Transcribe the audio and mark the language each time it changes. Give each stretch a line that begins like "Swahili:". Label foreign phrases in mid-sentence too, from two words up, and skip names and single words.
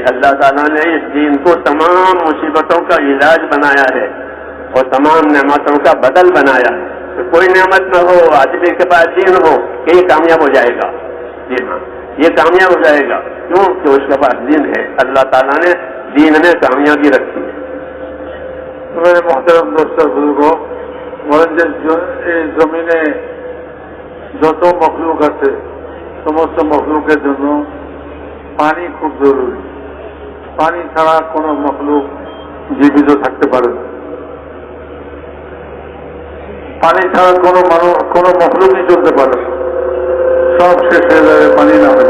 Urdu: اللہ تعالیٰ نے اس دین کو تمام مصیبتوں کا علاج بنایا ہے اور تمام نعمتوں کا بدل بنایا ہے. تو کوئی نعمت نہ ہو، آدمی کے پاس دین ہو کہ یہ کامیاب ہو جائے گا. جی ہاں، یہ کامیاب ہو جائے گا. کیوں کہ اس کے پاس دین ہے. اللہ تعالیٰ نے دین میں کامیابی رکھی ہے. میرے محترم دوست بزرگوں،
Bangla: জমিনে যত মখলুক আছে সমস্ত মখলুকের জন্য পানি খুব জরুরি. পানি ছাড়া কোনো মখলুক জীবিত থাকতে পারে না. পানি ছাড়া কোনো মখলুকই চলতে পারে না, সব শেষ হয়ে যাবে পানি না হলে.